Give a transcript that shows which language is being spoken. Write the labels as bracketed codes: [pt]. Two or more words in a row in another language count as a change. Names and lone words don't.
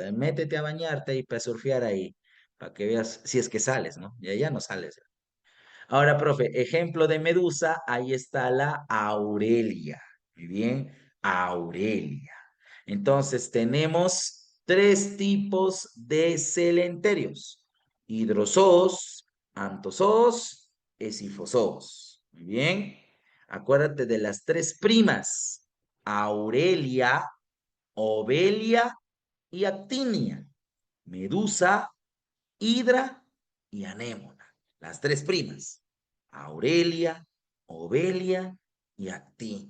[es] Métete a bañarte y para surfear ahí, para que veas si es que sales, ¿no? Y allá no sales. Ahora, profe, ejemplo de medusa, ahí está la Aurelia. Muy bien, Aurelia. Entonces, tenemos tres tipos de celenterios: hidrozoos, antozoos, esifozoos. Muy bien, acuérdate de las tres primas: Aurelia, Ovelia y Actinia. Medusa, Hidra y Anémona. Las tres primas: Aurelia, Ovelia y Actinia.